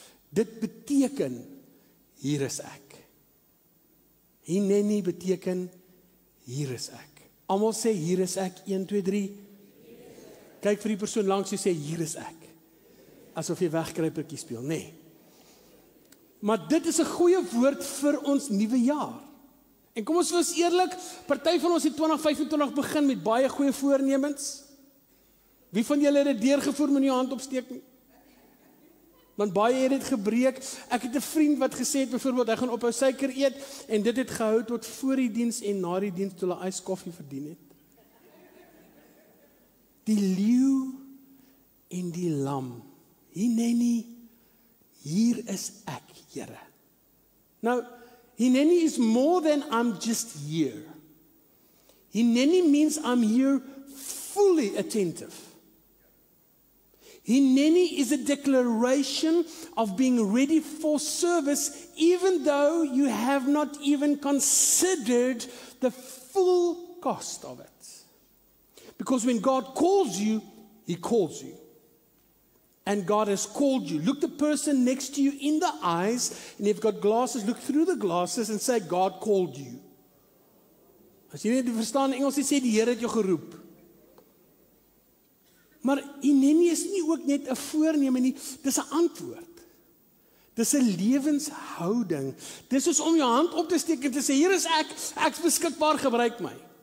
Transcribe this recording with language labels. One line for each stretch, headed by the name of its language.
Afrikaans: Dit beteken, hier is ek. Hineni beteken, hier is ek. Almal sê, hier is ek, 1, 2, 3. Kyk vir die persoon langs jou sê, hier is ek. Asof jy wegkruipertjie speel, nee. Maar dit is 'n goeie woord vir ons nuwe jaar. En kom ons wees eerlik, party van ons het 2025 begin met baie goeie voornemens. Wie van julle het dit deurgevoer met jou hand opsteek nie? Want baie het dit gebreek. Ek het 'n vriend wat gesê het byvoorbeeld hy gaan ophou suiker eet en dit het gehou tot voor die diens en na die diens toe hulle yskoffie verdien het. Die leeu en die lam. Hineni, hier is ek, Here.
English: Nou, Hineni is more than I'm just here. Hineni means I'm here fully attentive. Hineni is a declaration of being ready for service, even though you have not even considered the full cost of it. Because when God calls you, He calls you. And God has called you. Look the person next to you in the eyes, and if you've got glasses, look through the glasses and say, God called you.
Afrikaans: As jy nie verstaan Engels sê die Here het jou geroep. Maar Hineni is nie ook net 'n voorneme nie, dis 'n antwoord. Dis 'n lewenshouding. Dis soos om jou hand op te steek en te sê, hier is ek's beskikbaar, gebruik my.